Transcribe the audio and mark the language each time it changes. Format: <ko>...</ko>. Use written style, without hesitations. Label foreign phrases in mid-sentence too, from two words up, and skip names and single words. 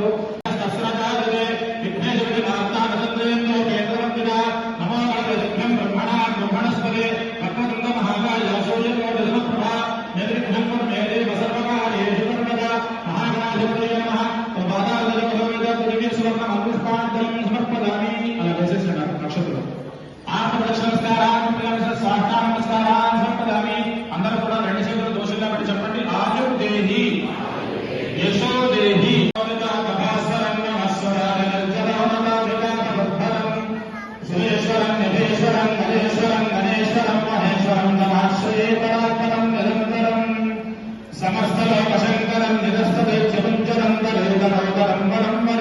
<sa>सहस्रकाले विघ्नेश्वरी माता नन्दयन्तो केन्द्रवन्दिता नमो गणपतिभ्यं ब्रह्मणस्पदे कर्मवृन्द महाकाय सूर्यकोटि समप्रभा निर्विघ्नं कुरु मे देव सर्वकार्येषु सर्वदा. महागणाधिपतये नमः. सुवर्णमपुष्पाञ्जलिं समर्पयामि. नक्षत्र नमस्कारान् समर्पयामि.</sa> <te>अंदर కూడా రెండు చేతులు దోషంగా పెట్టి చెప్పండి.</te> <sa>ఆయుర్దేహి యశోదేహి సురేశ్వరం యథేశ్వరం గణేశ్వరం గణేశ్వరం మహేశ్వరం నమాశ్రయేతరాత్మనం నిరంతరం సమస్తలోకశంకరం నిరస్తదైత్యపుంజరం దరేదరోదరం వరం</sa>